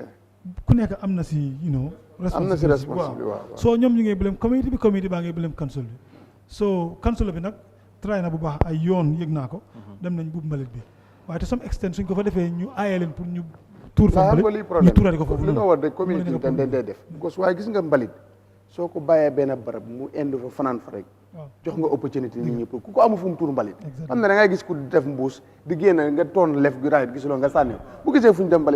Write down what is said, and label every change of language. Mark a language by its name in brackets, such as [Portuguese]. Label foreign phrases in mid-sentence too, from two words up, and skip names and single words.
[Wolof] ku nekk am na si responsibility waaw so ñoom ñu ngi blame community bi community baa ngi blame council bi so council bi nag try na bu baax ay yoon yëg naa ko dem nañ buub mbalit bi waaye [English] to some extent [Wolof] suñ ko fa defee ñu aaye leen pour ñu tuur fa mbalit ñu tuurati ko foofu li nga war de community bi dañ dee def [French] parce que [Wolof] waaye gis nga mbalit soo ko bàyyee benn barab mu indi fa fanaan fa rek jox nga opportunité nit ñi pour ku ko amu fu mu tuur mbalit xam ne da ngay gis ku def mbuus di génn nga toon lef gi raxit gisuloo nga sànni bu gisee fu ñu dem mbalit